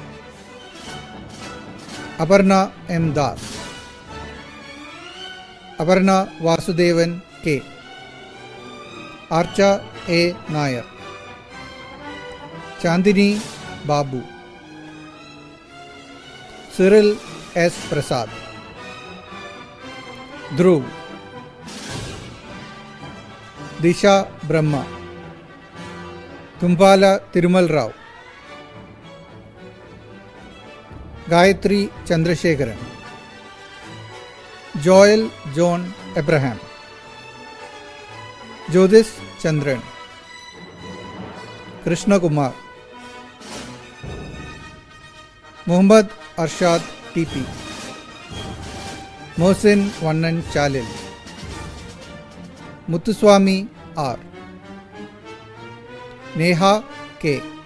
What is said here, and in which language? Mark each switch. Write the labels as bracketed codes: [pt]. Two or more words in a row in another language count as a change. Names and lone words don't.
[en] Aparna M Das, Aparna Vasudevan K, Archa A Nair, Chandini Babu, Cyril S Prasad, Dhruv, Disha Brahma, Tumpala Tirumal Rao, Gayatri Chandrasekharan, Joel John Abraham, Jodis Chandran, Krishna Kumar, Muhammad Arshad TP, Mohsin Vannan Chalil, Muthuswamy R, Neha K,